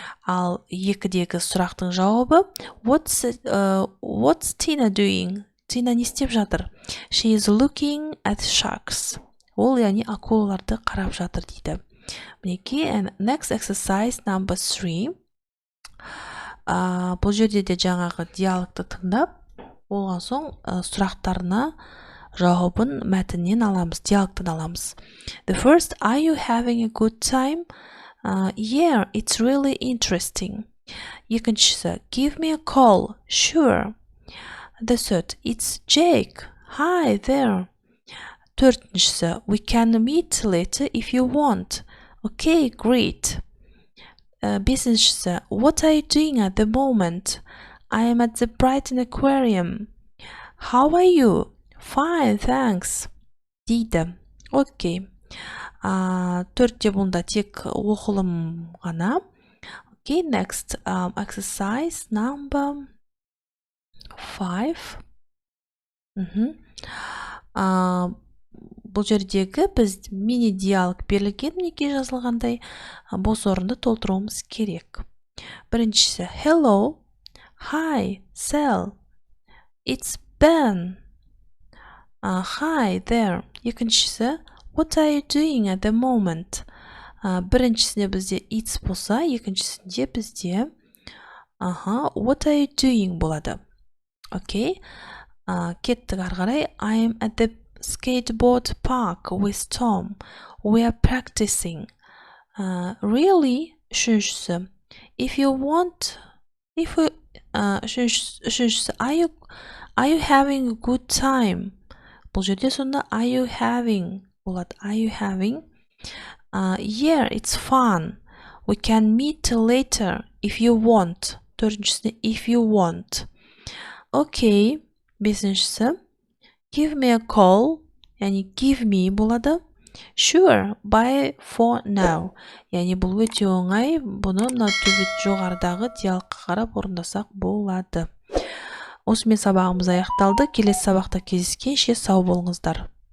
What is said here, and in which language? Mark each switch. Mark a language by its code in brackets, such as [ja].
[kk] Ал 2-дегі сұрақтың жауабы [en] What's Tina doing? [kk] Tina не істеп жатыр? [en] She is looking at sharks. [kk] Ол яғни акулаларды қарап жатыр дейді. Мінекей, [en] and next exercise number 3. [kk] Бұл жерде де жаңағы диалогты тыңдап, болған соң сұрақтарына жауабын мәтіннен аламыз, диалогтан аламыз. [en] The first, are you having a good time? Yeah, it's really interesting. [kk] Екіншісі, [en] give me a call. Sure. The third, it's Jake. Hi there. [kk] Төртіншісі, [en] we can meet later if you want. Okay, great. [kk] Бесіншісі, [en] what are you doing at the moment? I am at the Brighton Aquarium. How are you? Fine, thanks. [kk] Дейді. [en] Окей. [kk] Төртте бұнда тек оқылым ғана. [en] Okay, next exercise number 5. [kk] Бұл жердегі біз мини-диалог берілген, неге жазылғандай бос орынды толтыруымыз керек. Біріншісі, [en] hello, hi, Sal, it's Ben. Hi there. [kk] Екіншісі, [en] what are you doing at the moment? [kk] Біріншісінде бізде [en] it's [kk] болса, екіншісінде бізде [en] what are you doing [kk] болады. Окей. Кеттік арғарай. [en] I'm at the skateboard park with Tom. We are practicing. Really? [kk] Үшіншісі. [en] If you want [kk] Үшіншісі [en] are you having a good time? [kk] Бұл жерде сонда [en] are you having [kk] болады. [en] Are you having? Yeah, it's fun. We can meet later if you want. [kk] Төртіншісі [en] if you want. Okay. [kk] Бесіншісі [en] give me a call. [kk] Яғни [en] give me [kk] болады. [en] Sure, bye for now. [kk] Яғни бұл өте оңай. Бұны жоғарыдағы диалогқа қарап орындасақ болады. Осымен сабағымыз аяқталды. Келесі сабақта кездескенше сау болыңыздар.